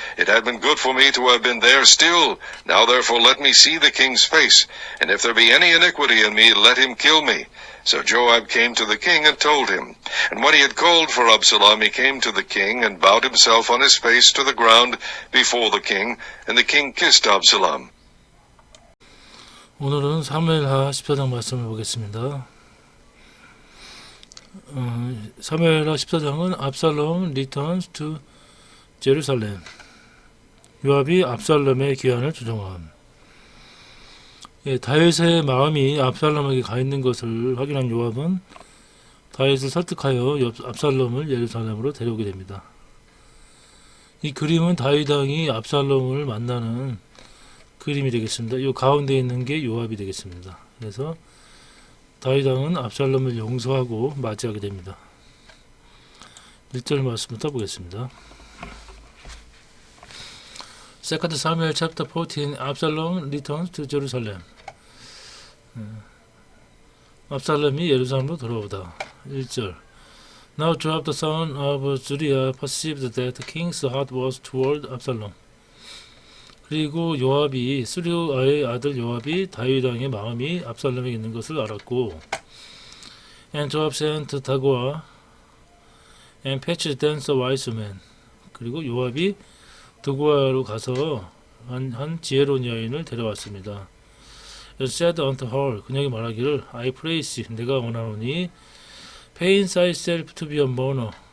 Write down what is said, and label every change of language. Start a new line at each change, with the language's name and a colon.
English: It had been good for me to have been there still. Now therefore let me see the king's face, and if there be any iniquity in me, let him kill me. So Joab came to the king and told him. And when he had called for Absalom, he came to the king, and bowed himself on his face to the ground before the king, and the king kissed Absalom.
Korean: 오늘은 사무엘하 14장 말씀을 보겠습니다. 사무엘하 14장은 압살롬
English: returns to Jerusalem.
Korean: 요압이 압살롬의 귀환을 조정함. 다윗의 마음이 압살롬에게 가 있는 것을 확인한 요압은 다윗을 설득하여 압살롬을 예루살렘으로 데려오게 됩니다. 이 그림은 다윗 왕이 압살롬을 만나는 그림이 되겠습니다. 이 가운데 있는 게 요압이 되겠습니다. 그래서 다윗 왕은 압살롬을 용서하고 맞이하게 됩니다. 1절 말씀부터 보겠습니다.
English: Second Samuel chapter 14. Absalom returns to Jerusalem.
Korean: 압살롬이 예루살렘으로 돌아오다. 1절.
English: Now Joab the son of Zeruiah perceived that the king's heart was toward Absalom.
Korean: 그리고 요압이 스루아의 아들 요압이 다윗 왕의 마음이 압살롬에 있는 것을 알았고,
English: and Joab sent Dagoah and fetched thence a wise man.
Korean: 그리고 요압이 드고아로 가서 한 지혜로운 여인을 데려왔습니다.
English: And said unto her,
Korean: 그녀에게 말하기를,
English: I praise you,
Korean: 내가 원하노니,
English: paint thyself to be a mourner.